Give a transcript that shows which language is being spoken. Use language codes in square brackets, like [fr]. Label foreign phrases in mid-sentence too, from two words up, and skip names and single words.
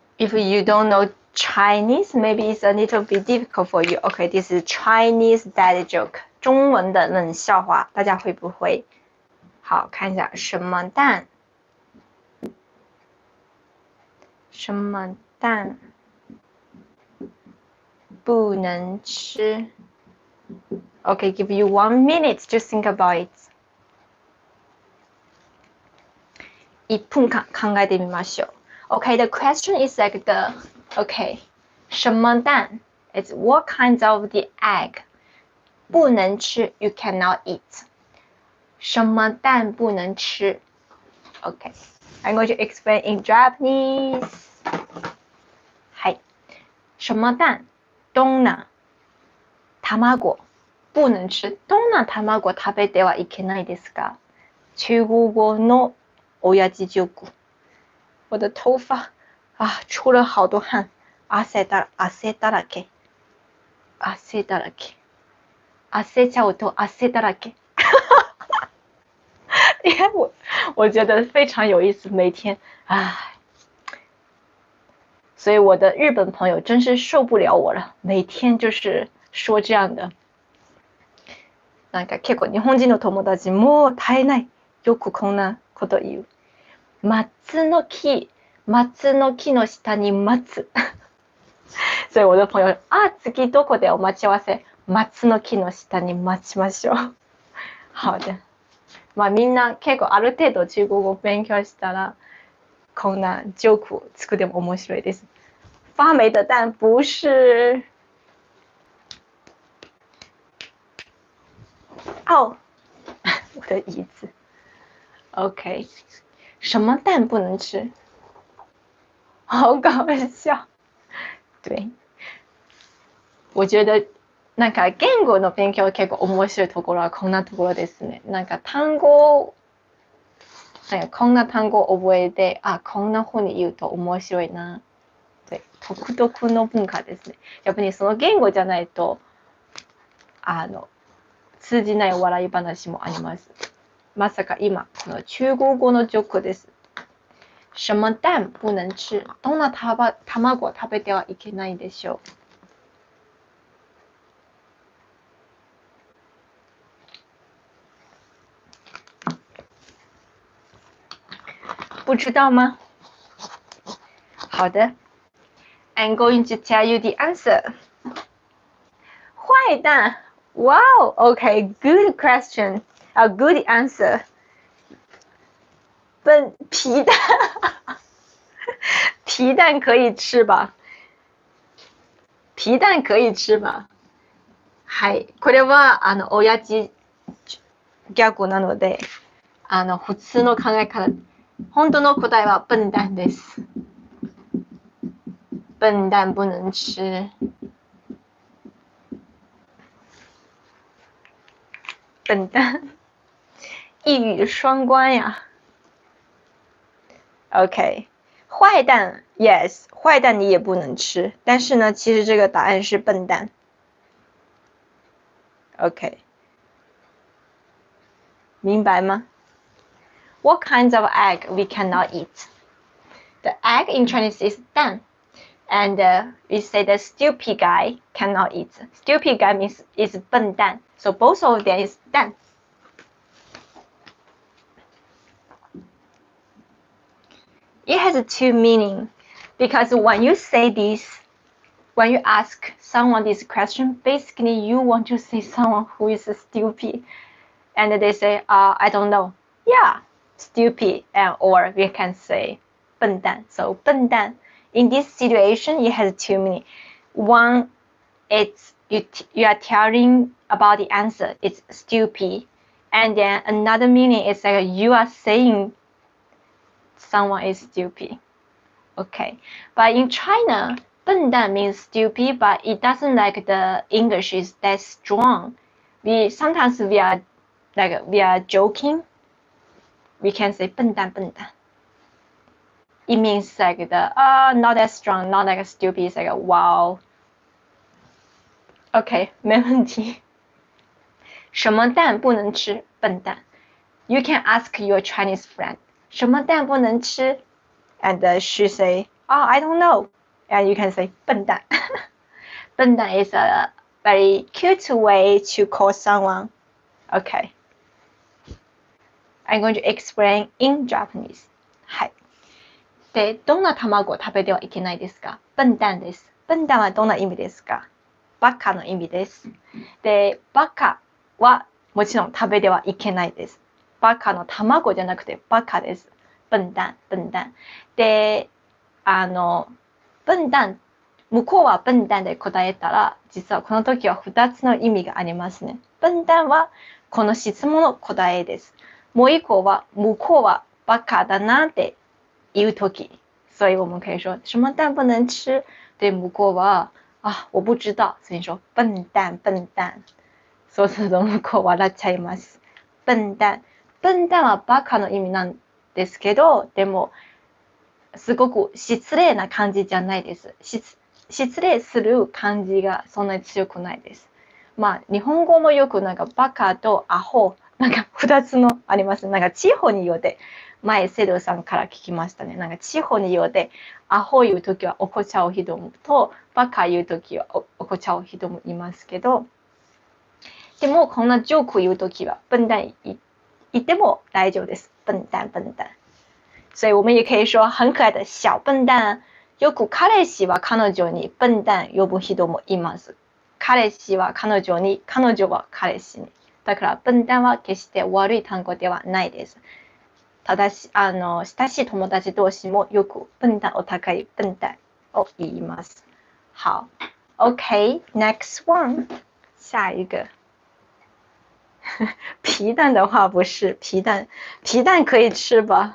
[en] if you don't know Chinese, maybe it's a little bit difficult for you. Okay, this is Chinese dad joke. [zh] 中文的冷笑话，大家会不会？好，看一下什么蛋？什么蛋不能吃？ [en] Okay, give you 1 minute to think about it. 1 分間考えてみましょう。 Okay, the question is like the, okay, [zh] 什么蛋 [en] is what kinds of the egg [zh] 不能吃 [en] you cannot eat. [zh] 什么蛋不能吃 [en] Okay, I'm going to explain in Japanese. [ja] はい。 [zh] 什么蛋 [ja] どんな卵 [zh] 不能吃 [ja] どんな卵食べてはいけないですか中国語の親父ジョーク。 [zh] 我的头发啊出了好多汗， [ja] 汗だらけ，汗だらけ，汗ちゃうと汗だらけ。 [zh] 因为我觉得非常有意思，每天所以我的日本朋友真是受不了我了，每天就是说这样的。 [ja] なんか結構日本人の友達も絶えない。よくこんなこと言う。松の木の下に松。 [zh] 所以我的朋友 [ja] 次どこでお待ち合わせ松の木の下に待ちましょう。 [zh] 好的。 [ja] みんな結構ある程度中国語を勉強したらこんなジョークを作っても面白いです。 [zh] 发霉的蛋不是我的椅子 OK 什么蛋不能吃好搞笑对我觉得 [ja] なんか言語の勉強結構面白いところはこんなところですね。なんか単語こんな単語を覚えてこんな風に言うと面白いなって独特の文化ですね。やっぱりその言語じゃないと通じない笑い話もあります。まさか今この中国語のジョークです。 [zh] 什么蛋不能吃 [ja] どんな卵を食べてはいけないでしょう [zh] 不知道吗？ [en] 好的 I'm going to tell you the answer. 坏蛋 Wow, okay, good question. A good answer. [zh] 皮蛋皮蛋可以吃吧皮蛋可以吃吧 [ja] はい、これは親父ギャグなので普通の考え方本当の答えは笨蛋です。 [zh] 笨蛋不能吃。笨蛋，一语双关呀。OK， 坏蛋 ，Yes， 坏蛋你也不能吃。但是呢，其实这个答案是笨蛋。OK， 明白吗 ？ [en] What kinds of egg we cannot eat? The egg in Chinese is 蛋 and we say the stupid guy cannot eat. Stupid guy means is 笨蛋 so both of them is 蛋 It has two meanings because when you say this, when you ask someone this question, basically you want to say someone who is stupid and they say, I don't know. Yeah. Stupid or we can say 笨蛋 so 笨蛋 in this situation it has two meanings one it's you are telling about the answer it's stupid and then another meaning is like you are saying someone is stupid okay but in China 笨蛋 means stupid but it doesn't like the English is that strong sometimes we are joking we can say [zh] 笨蛋笨蛋 [en] it means like the not that strong not like stupid it's like wow okay [zh] 没问题什么蛋不能吃笨蛋 [en] you can ask your Chinese friend [zh] 什么蛋不能吃 [en] and she say I don't know and you can say 笨蛋。笨蛋 is a very cute way to call someone. Okay. I'm going to explain in Japanese. [ja] はい。で、どんな卵を食べてはいけないですか？笨蛋です。笨蛋はどんな意味ですか？バカの意味です。で、バカはもちろん食べてはいけないです。バカの卵じゃなくてバカです。 [zh] 笨蛋、笨蛋。 [ja] で、笨蛋、向こうは笨蛋で答えたら、実はこの時は2つの意味がありますね。笨蛋はこの質問の答えです。もう一個は向こうはバカだなって言う時。 [zh] 所以我们可以说什么蛋不能吃。 [ja] で、向こうは [zh] 我不知道。所以说笨蛋、笨蛋。 [ja] そうすると向こう笑っちゃいます。 [zh] 笨蛋。 [ja] 笨蛋はバカの意味なんですけど、でもすごく失礼な感じじゃないです。失礼する感じがそんなに強くないです。まあ、日本語もよくなんかバカとアホ、なんか2つのあります。なんか地方によって、前セドさんから聞きましたね。なんか地方によって、アホ言うときは怒っちゃう人もと、バカ言うときは怒っちゃう人もいますけど、でもこんなジョーク言うときは、笨蛋言っても大丈夫です。 [zh] 笨蛋、笨蛋。所以我们也可以说很可爱的小笨蛋。 [ja] よく彼氏は彼女に笨蛋呼ぶ人もいます。彼氏は彼女に、彼女は彼氏に。だから笨蛋は決して悪い単語ではないです。ただし、親しい友達同士もよく笨蛋、お互い笨蛋を言います。 [en] 好 ，OK, next one， [zh] 下一个。皮蛋的话不是皮蛋可以吃吧？